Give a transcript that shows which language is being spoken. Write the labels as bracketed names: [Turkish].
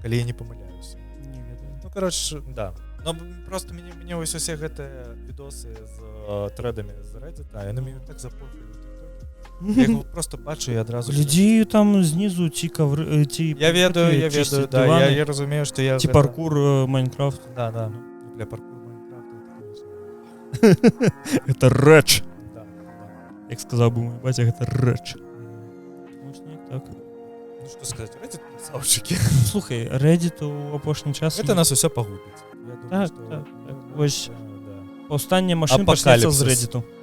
[Belarusian] калі я не памыляюся. Не ведаю. [Russian] Ну, короче, да. [Belarusian] Но просто мне вось усе гэтыя відосы з трэдамі з Reddit, яны мяне так запорхалі ў TikTok. Я яго просто бачу і адразу... Глядзі там знізу ці кавры, ці... Я ведаю, да, я разумею, што я... Ці паркур Майнкрафт. Да. [Russian] Для паркур Майнкрафта это, конечно... [Belarusian] Это рэч. Да. Як сказаў бы мой баця, гэта рэч. [Russian] Может, не так. [Belarusian] Ну, што сказаць, Reddit красавчыкі. Слухай, Reddit у апошні час... Гэта нас усё пагубіць. Я думаю, Так, што... так. Вось паўстанне машын Апакаліпсіс. пачнецца з Redditу.